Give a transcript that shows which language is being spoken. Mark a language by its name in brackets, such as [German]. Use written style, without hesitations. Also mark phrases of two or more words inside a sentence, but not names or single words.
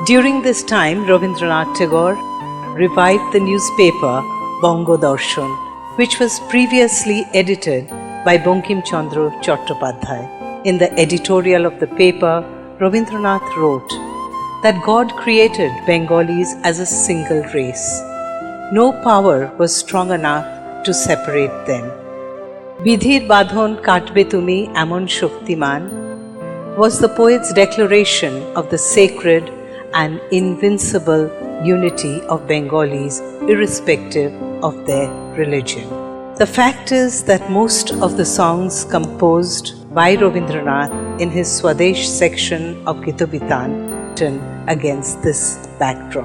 [English] During this time, Rabindranath Tagore revived the newspaper Bongo Darshan, which was previously edited by Bankim Chandra Chattopadhyay. In the editorial of the paper, Rabindranath wrote that God created Bengalis as a single race. No power was strong enough to separate them. [Bangla] বিধির বাঁধন কাটবে তুমি এমন শক্তিমান [English] was the poet's declaration of the sacred and invincible unity of Bengalis irrespective of their religion. The fact is that most of the songs composed by Rabindranath in his Swadesh section of Gitabitan written against this backdrop.